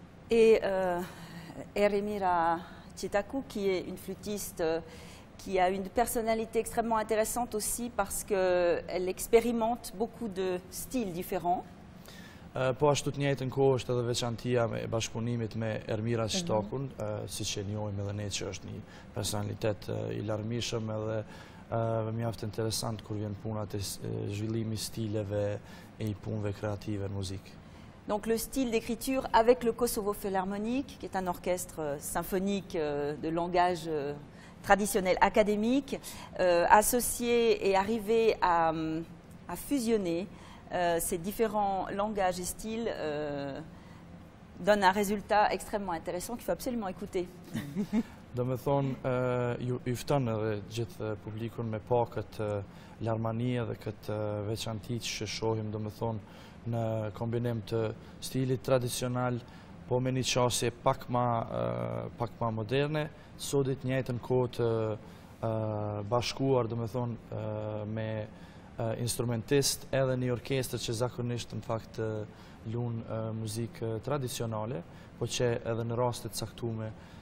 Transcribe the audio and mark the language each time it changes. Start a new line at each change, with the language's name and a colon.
French: Et Eremira Çitaku, qui est une flûtiste qui a une personnalité extrêmement intéressante aussi parce qu'elle expérimente beaucoup de styles différents.
Albanian: Po ashtu të njëjtën kohë është edhe veçantia me bashkëpunimit me Ermira Çitakun, siç e njohim edhe ne që është një personalitet i larmishëm edhe mjaft interesant kur vjen puna te zhvillimi stileve e i punëve kreative në muzikë.
French: Donc le style d'écriture avec le Kosovo Philharmonique, qui est un orchestre symphonique de langage traditionnel académique, associé et arrivé à fusionner ces différents langages et styles donne un résultat extrêmement intéressant qu'il faut absolument écouter.
Albanian: Do me thonë, ju fton edhe gjithë publikun me pa këtë larmanie dhe këtë veçanti që shohim, do me thonë, në kombinim të stilit tradicional, po me një qasje pak ma moderne, sodit njëjtën kohë të bashkuar, do me thonë, me instrumentist edhe një orkestër që zakonisht në fakt lunë muzikë tradicionale, po që edhe në rastet caktume